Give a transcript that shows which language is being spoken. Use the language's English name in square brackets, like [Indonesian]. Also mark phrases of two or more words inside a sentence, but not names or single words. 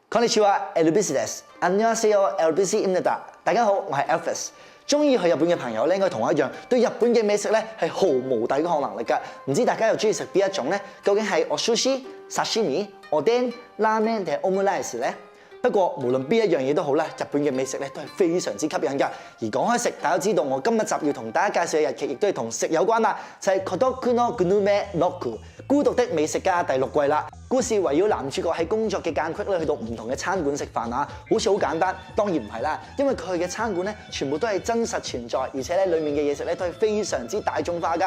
[Japanese] こんにちは、LBC です。 [Korean] 안녕하세요, LBC입니다。 [Cantonese] 大家好，我係 Elvis。中意去日本嘅朋友咧，應該同我一樣，對日本嘅美食咧係毫無抵抗能力㗎。唔知大家又中意食邊一種咧？究竟係 [Japanese] お寿司、刺身、おでん、 [Cantonese] 拉麵定係 omelette 咧？不過無論邊一樣嘢都好啦，日本嘅美食咧都係非常之吸引㗎。而講開食，大家都知道我今日集要同大家介紹嘅日劇，亦都係同食有關啦，就係、Kotoku no Gunume Roku 孤獨的美食家第6季啦。故事圍繞男主角喺工作嘅間隙咧，去到唔同嘅餐館食飯啊，好似好簡單，當然唔係啦，因為佢嘅餐館咧全部都係真實存在，而且咧裡面嘅嘢食咧都係非常之大眾化㗎。